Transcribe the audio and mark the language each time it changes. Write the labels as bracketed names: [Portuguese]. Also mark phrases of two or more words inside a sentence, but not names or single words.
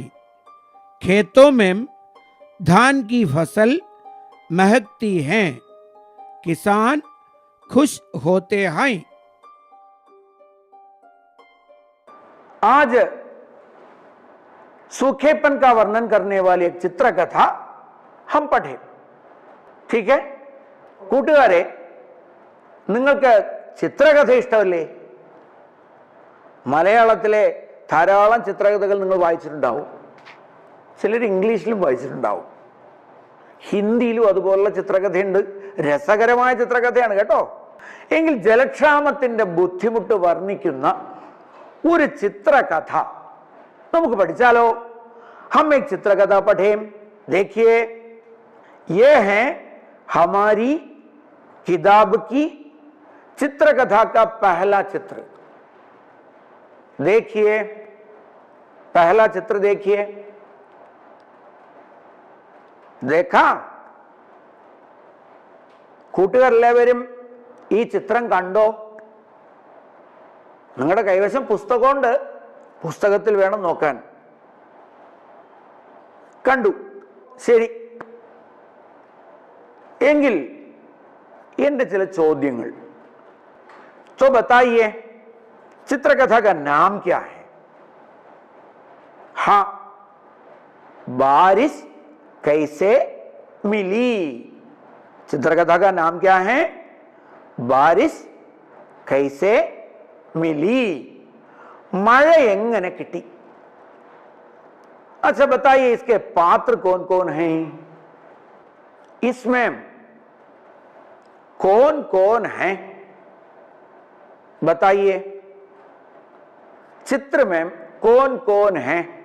[Hindi] खेतों में धान की फसल महकती है, किसान खुश होते हैं। आज सूखेपन का वर्णन करने वाली एक चित्रकथा हम पढ़े। ठीक है, [Malayalam] കൂട്ടുകാരെ, നിങ്ങൾക്ക് ചിത്രകഥ ഇഷ്ടമല്ലേ? മലയാളത്തിലെ ധാരാളം ചിത്രകഥകൾ നിങ്ങൾ വായിച്ചിട്ടുണ്ടാവും. ചിലർ ഇംഗ്ലീഷിലും വായിച്ചിട്ടുണ്ടാവും. ഹിന്ദിയിലും അതുപോലുള്ള ചിത്രകഥയുണ്ട്. രസകരമായ ചിത്രകഥയാണ് കേട്ടോ. എങ്കിൽ ജലക്ഷാമത്തിന്റെ ബുദ്ധിമുട്ട് വർണ്ണിക്കുന്ന ഒരു ചിത്രകഥ നമുക്ക് പഠിച്ചാലോ? [Hindi] हम एक चित्रकथा पढ़ें. देखिए, ये है हमारी किताब की चित्रकथा का पहला चित्र. देखिए, पहला चित्र देखिए. देखा? [Malayalam] കൂട്ടുകാരെല്ലാവരും ഈ ചിത്രം കണ്ടോ? നിങ്ങളുടെ കൈവശം പുസ്തകമുണ്ട്, പുസ്തകത്തിൽ വേണം നോക്കാൻ. കണ്ടു, ശരി. എങ്കിൽ എന്റെ ചില ചോദ്യങ്ങൾ. [Hindi] तो बताइए, चित्रकथा का नाम क्या है? हाँ, बारिश कैसे मिली. चित्रकथा का नाम क्या है? बारिश कैसे मिली. [Malayalam] मഴ എങ്ങനെ കിട്ടി? [Hindi] अच्छा बताइए, इसके पात्र कौन कौन हैं? इसमें कौन कौन हैं? बताइए, चित्र में कौन कौन हैं?